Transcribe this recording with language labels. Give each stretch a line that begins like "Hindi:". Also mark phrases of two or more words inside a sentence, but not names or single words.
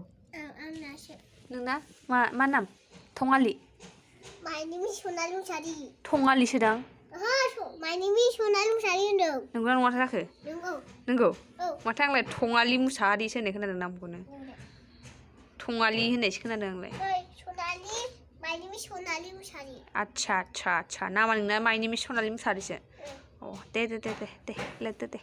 Bodo: आंनासो नोंना मा नाम थङालि
English: My name is Sonali Musari.
Bodo: थङालिसोदां
English: My name is Sonali Musari
Bodo: होनदों नंगौना नङा जाखो नंगौ माथो आंलाय थङालि मुसाहारिसो होननाय खोनादों नामखौनो थङालि होननायसो खोनादों आंलाय
English: Sonali My name is Sonali Musari.
Bodo: आच्छा नामा नोंना
English: my name is
Bodo: सनालि मुसाहारिसो अ दे लिरदो दे